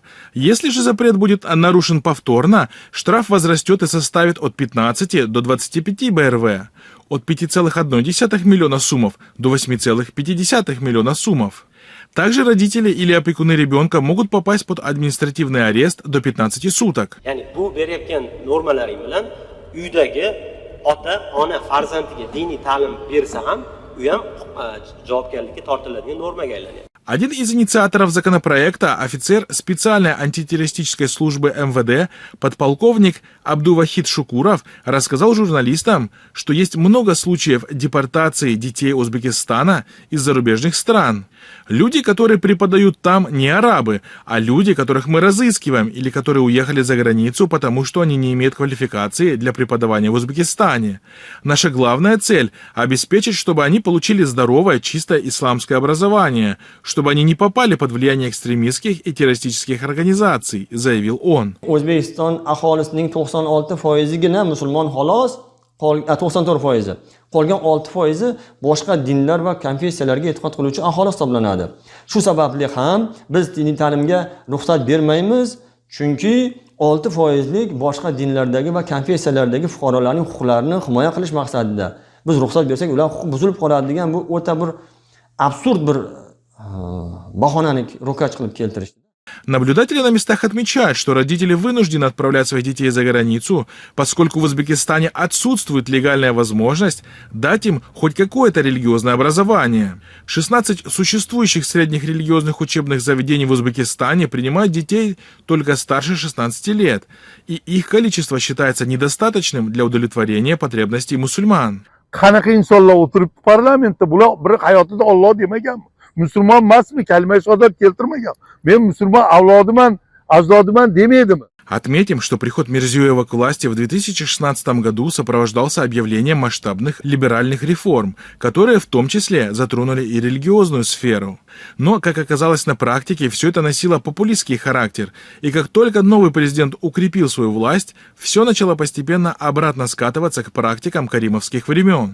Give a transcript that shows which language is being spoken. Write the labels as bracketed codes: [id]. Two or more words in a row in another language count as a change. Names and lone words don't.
[ru] Если же запрет будет нарушен повторно, штраф возрастет и составит от 15 до 25 БРВ, от 5,1 миллиона сумов до 8,5 миллиона сумов. Также родители или опекуны ребенка могут попасть под административный арест до 15 суток. [uz] Bu berayotgan normalaring bilan uydagi ota-ona farzandiga diniy ta'lim bersa ham, u ham javobgarlikka tortiladigan normaga aylanadi. [ru] Один из инициаторов законопроекта, офицер специальной антитеррористической службы МВД, подполковник Абдувахид Шукуров, рассказал журналистам, что есть много случаев депортации детей Узбекистана из зарубежных стран. Люди, которые преподают там, не арабы, а люди, которых мы разыскиваем или которые уехали за границу, потому что они не имеют квалификации для преподавания в Узбекистане. Наша главная цель – обеспечить, чтобы они получили здоровое, чистое исламское образование, чтобы они не попали под влияние экстремистских и террористических организаций, заявил он. [uz] O'zbekiston aholisining 96%igina musulmon xolos, 94%. Qolgan 6% boshqa dinlar va konfessiyalarga e'tiqod qiluvchi aholi hisoblanadi. Shu sababli ham biz diniy ta'limga ruxsat bermaymiz, chunki 6%lik boshqa dinlardagi va konfessiyalardagi fuqarolarning huquqlarini himoya qilish maqsadida biz ruxsat bersak, ular huquq buzilib qoladi degan bu o'ta bir absurd bir bahonani ro'kach qilib keltirishdi. [ru] Наблюдатели на местах отмечают, что родители вынуждены отправлять своих детей за границу, поскольку в Узбекистане отсутствует легальная возможность дать им хоть какое-то религиозное образование. 16 существующих средних религиозных учебных заведений в Узбекистане принимают детей только старше 16 лет, и их количество считается недостаточным для удовлетворения потребностей мусульман. [uz] Müslüman emasmi, kalima shahodat keltirmagan. Men musulmon avlodiman, ajdodiman demaydim. [ru] Отметим, что приход Мирзиёева к власти в 2016 году сопровождался объявлением масштабных либеральных реформ, которые в том числе затронули и религиозную сферу. Но, как оказалось на практике, все это носило популистский характер, и как только новый президент укрепил свою власть, все начало постепенно обратно скатываться к практикам каримовских времен.